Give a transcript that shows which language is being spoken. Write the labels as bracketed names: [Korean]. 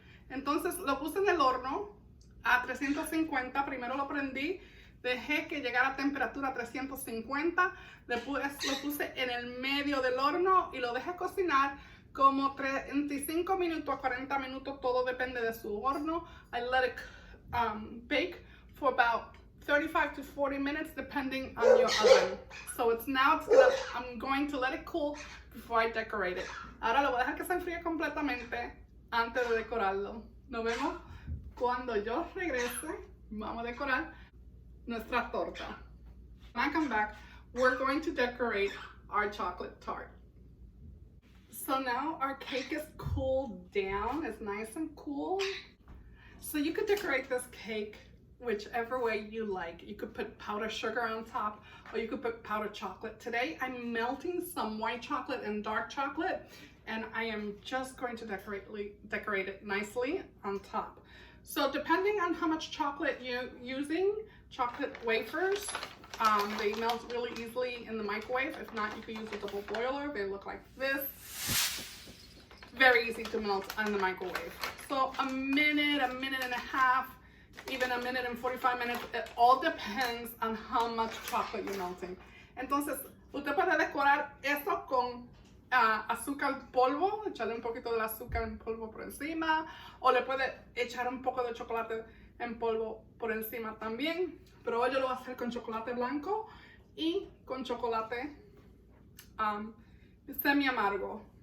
[Spanish] Entonces lo puse en el horno a 350. Primero lo prendí, dejé que llegara a temperatura 350. Después lo puse en el medio del horno y lo dejé cocinar como 35 minutos a 40 minutos. Todo depende de su horno. [English] I let it bake for about 35 to 40 minutes depending on your oven. So I'm going to let it cool before I decorate it. [Spanish] Ahora lo voy a dejar que se enfríe completamente antes de decorarlo. Nos vemos cuando yo regrese. Vamos a decorar nuestra torta. [English] When I come back, we're going to decorate our chocolate tart. So now our cake is cooled down. It's nice and cool. So you could decorate this cake whichever way you like. You could put powdered sugar on top, or you could put powdered chocolate. Today I'm melting some white chocolate and dark chocolate, and I am just going to decorate it nicely on top. So depending on how much chocolate you're using, chocolate wafers, they melt really easily in the microwave. If not, you could use a double boiler. They look like this. Very easy to melt in the microwave. So a minute and a half, even a minute and 45 minutes. It all depends on how much chocolate you're melting. [Spanish] Entonces, usted puede decorar eso con azúcar polvo, echarle un poquito de azúcar en polvo por encima, o le puede echar un poco de chocolate en polvo por encima también. Pero hoy yo lo voy a hacer con chocolate blanco y con chocolate semi amargo.